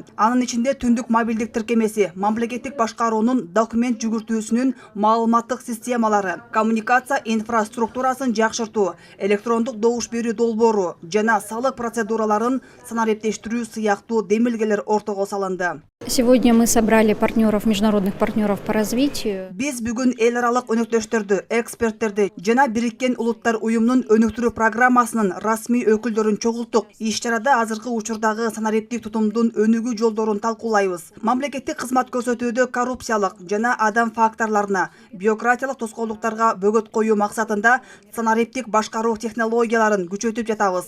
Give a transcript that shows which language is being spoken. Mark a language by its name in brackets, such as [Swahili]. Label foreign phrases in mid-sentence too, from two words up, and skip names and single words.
[Kyrgyz] Анын ичинде түндүк мобилдик тиркемеси, мамлекеттик башкаруунун документ жүгүртүүсүнүн маалыматтык системалары, коммуникация инфраструктурасын жакшыртуу, электрондук добуш берүү долбоору жана салык процедураларын санариптештирүү сыяктуу демилгелер ортого салынды. [Russian] Сегодня мы собрали партнеров, международных партнеров по развитию. [Kyrgyz] Биз бүгүн эл аралык өнөктөштөрдү, эксперттерди жана Бириккен Улуттар уюмунун өнүктүрүү программасынын расмий өкүлдөрүн чогулттук. Иш-чарада азыркы учурдагы санариптик тутумдун өнүгүү жолдорун талкуулайбыз. Мамлекеттик кызмат көрсөтүүдө коррупциялык жана адам факторлоруна, бюрократиялык тоскоолдуктарга бөгөт коюу максатында санариптик башкаруу технологияларын күчөтүп жатабыз.